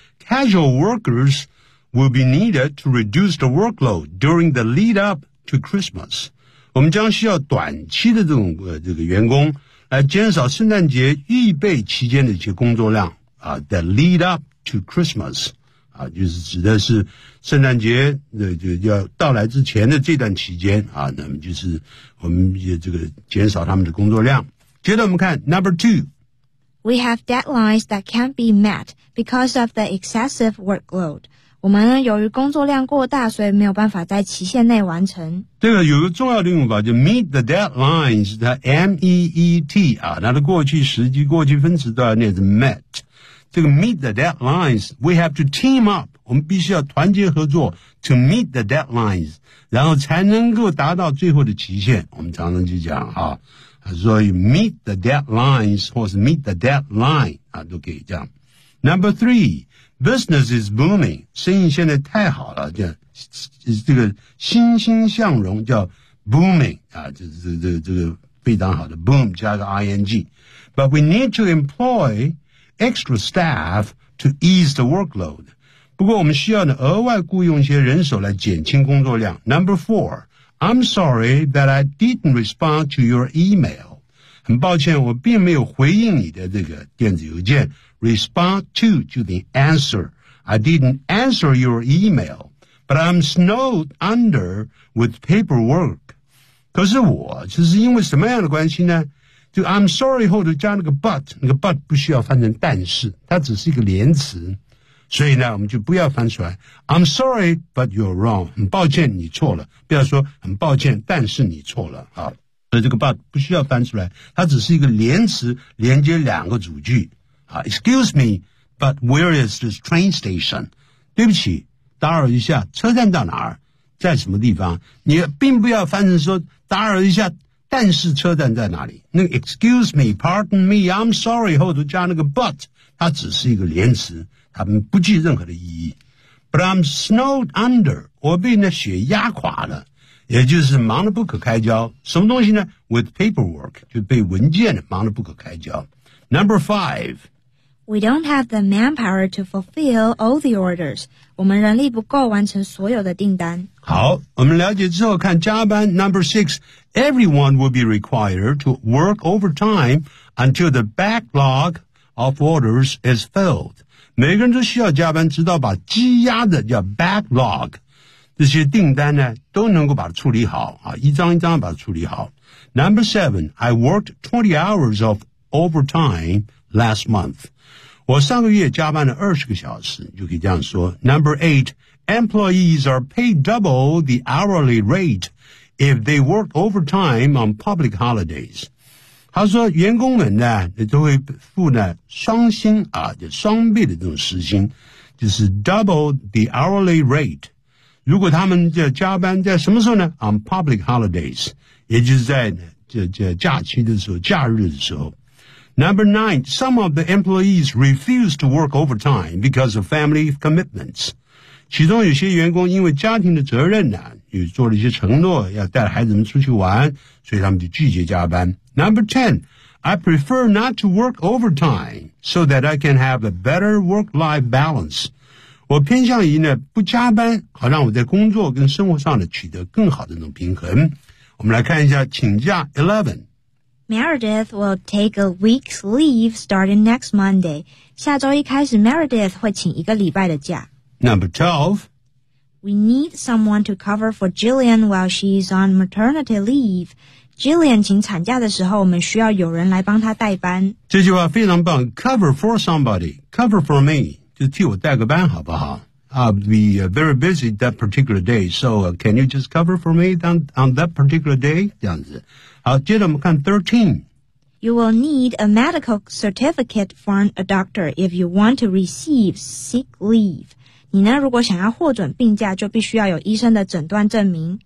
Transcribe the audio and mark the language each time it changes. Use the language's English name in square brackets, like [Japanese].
[English] casual workers will be needed to reduce the workload during the lead up to Christmas [Chinese] 我们将需要短期的这种这个员工来减少圣诞节预备期间的一些工作量啊 , [English] the lead up to Christmas, [Chinese] 啊就是指的是圣诞节的就要到来之前的这段期间啊那么就是我们也这个减少他们的工作量。接着我们看 ,number two. [English] We have deadlines that can't be met because of the excessive workload. [Chinese] 我们呢由于工作量过大所以没有办法在期限内完成。这个有个重要的用法就 meet the deadlines, 它 M-E-E-T, 啊它的过去时及过去分词都要念是 met。这个 meet the deadlines, [English] we have to team up, [Chinese] 我们必须要团结合作 [English] to meet the deadlines, [Chinese] 然后才能够达到最后的期限我们常常去讲啊所以 meet the deadlines, 或是 meet the deadline, 啊都可以这样。 [English] Number three,Business is booming, [Chinese] 生意现在太好了叫这个欣欣向荣叫 booming, 啊这个非常好的 boom 加个 ing。 [English] But we need to employ extra staff to ease the workload. [Chinese] 不过我们需要呢额外雇佣一些人手来减轻工作量。 [English] Number four, I'm sorry that I didn't respond to your email. [Chinese] 很抱歉我并没有回应你的这个电子邮件。 [English] Respond to the answer. I didn't answer your email, but I'm snowed under with paperwork. [Chinese] 可是我就是因为什么样的关系呢？就 [English] I'm sorry [Chinese] 后头加那个 but, 那个 but 不需要翻成但是，它只是一个连词。所以呢，我们就不要翻出来。 [English] I'm sorry, but you're wrong. [Chinese] 很抱歉，你错了。不要说很抱歉，但是你错了。好，所以这个 but 不需要翻出来，它只是一个连词，连接两个主句。 [English] Excuse me, but where is this train station? [Chinese] 对不起，打扰一下，车站到哪儿？在什么地方？你并不要翻成说打扰一下，但是车站在哪里？那个 [English] excuse me, pardon me, I'm sorry [Chinese] 后头加那个 but, 它只是一个连词，它不具任何的意义。 [English] But I'm snowed under, [Chinese] 我被那雪压垮了，也就是忙得不可开交。什么东西呢 ？ [English] With paperwork, [Chinese] 就被文件忙得不可开交。Number 5. [English] We don't have the manpower to fulfill all the orders. [Chinese] 我们人力不够完成所有的订单。好，我们了解之后看加班。 [English] Number 6. Everyone will be required to work overtime until the backlog of orders is filled. [Chinese] 每个人都需要加班，直到把积压的叫 backlog 这些订单呢都能够把它处理好啊，一张一张把它处理好。 [English] Number seven, I worked 20 hours of overtime last month. [Chinese] 我上个月加班了20个小时，就可以这样说。 [English] Number eight, employees are paid double the hourly rate if they work overtime on public holidays. [Chinese] 他说员工们呢都会付呢双薪啊，就双倍的这种时薪，就是 [English] double the hourly rate。 [Chinese] 如果他们就加班在什么时候呢 ？ [English] On public holidays， [Chinese] 也就是在这假期的时候，假日的时候。 [English] Number nine, some of the employees refuse to work overtime because of family commitments. [Chinese] 其中有些员工因为家庭的责任呢，有做了一些承诺，要带孩子们出去玩，所以他们就拒绝加班。 [English] Number ten, I prefer not to work overtime so that I can have a better work-life balance. [Chinese] 我偏向于呢不加班，好让我在工作跟生活上呢取得更好的那种平衡。我们来看一下请假 11. [English] Meredith will take a week's leave starting next Monday. [Chinese] 下周一开始 Meredith 会请一个礼拜的假。 [English] Number 12. We need someone to cover for Jillian while she's on maternity leave. [Chinese] Jillian 请产假的时候我们需要有人来帮她代班。这句话非常棒， [English] cover for somebody, cover for me. [Chinese] 就替我带个班好不好 [English] I'll be very busy that particular day, so can you just cover for me on that particular day? [Chinese] 这样子。好，接着我们看 13. [English] You will need a medical certificate from a doctor if you want to receive sick leave. [Chinese] 你呢如果想要获准病假就必须要有医生的诊断证明。